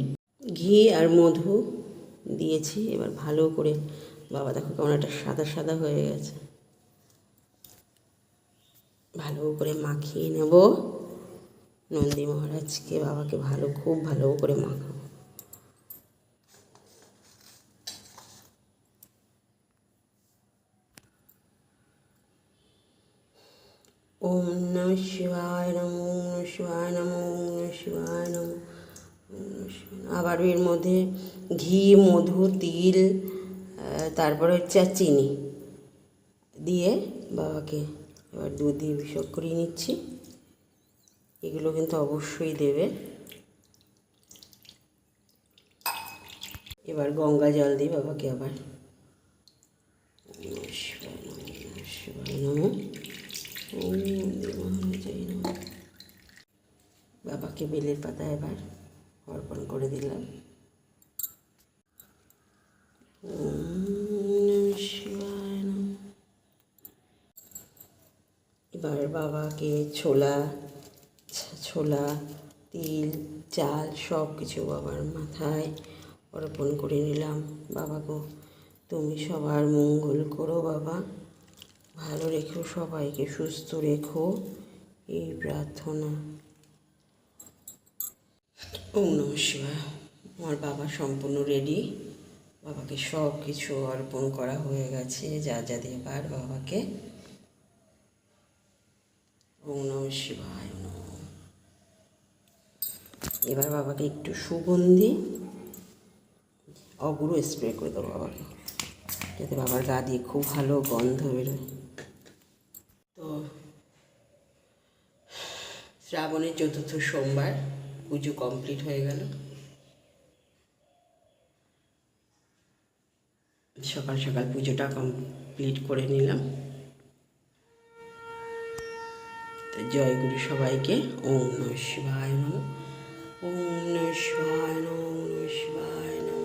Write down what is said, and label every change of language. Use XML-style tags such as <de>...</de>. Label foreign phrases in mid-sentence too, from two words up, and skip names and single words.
<bn>ঘি আর মধু দিয়েছি, এবার ভালো করে বাবা দেখো কেমন একটা সাদা সাদা হয়ে গেছে, ভালো করে মাখিয়ে নেব। নন্দী মহারাজকে, বাবাকে খুব ভালো করে মাখাবো।</bn> <sa>ওম নমঃ শিবায় নমঃ, ওম নমঃ শিবায় নমঃ, ওম নমঃ শিবায় নমঃ, ওম নমঃ শিবায় নমঃ।</sa> <bn>আবার এর মধ্যে ঘি, মধু, তিল, তারপরে হচ্ছে চিনি দিয়ে বাবাকে এবার দুধ দিয়ে অভিষেক করিয়ে নিচ্ছি। এগুলো কিন্তু অবশ্যই দেবে। এবার গঙ্গা জল দিই বাবাকে আবার।</bn> <sa>ওম নমঃ শিবায় নমঃ, ওম নমঃ শিবায় নমঃ, ওম নন্দী মহারাজায় নমঃ।</sa> <bn>বাবাকে বেলের পাতা এবার অর্পণ করে দিলাম।</bn> <sa>ওম নমঃ শিবায় নমঃ।</sa> <bn>এবার বাবাকে ছোলা, তিল, চাল সব কিছু বাবার মাথায় অর্পণ করে নিলাম। বাবা গো, তুমি সবার মঙ্গল করো বাবা, ভালো রেখো, সবাইকে সুস্থ রেখো, এই প্রার্থনা।</bn> <sa>ওম নমঃ শিবায়।</sa> <bn>আমার বাবা সম্পূর্ণ রেডি, বাবাকে সব কিছু অর্পণ করা হয়ে গেছে, যা যা দেবার বাবাকে।</bn> <sa>ওম নমঃ শিবায় নমঃ।</sa> <bn>এবার বাবাকে একটু সুগন্ধি অগুরু স্প্রে করে দেবো বাবাকে, যাতে বাবার গা দিয়ে খুব ভালো গন্ধ বেরোয়। তো শ্রাবণের চতুর্থ সোমবার পুজো কমপ্লিট হয়ে গেল। সকাল সকাল পুজোটা কমপ্লিট করে নিলাম। তো জয় গুরু সবাইকে।</bn> <sa>ওম নমঃ শিবায় নমঃ, ওম নমঃ শিবায় নমঃ, ওম নমঃ শিবায়।</sa>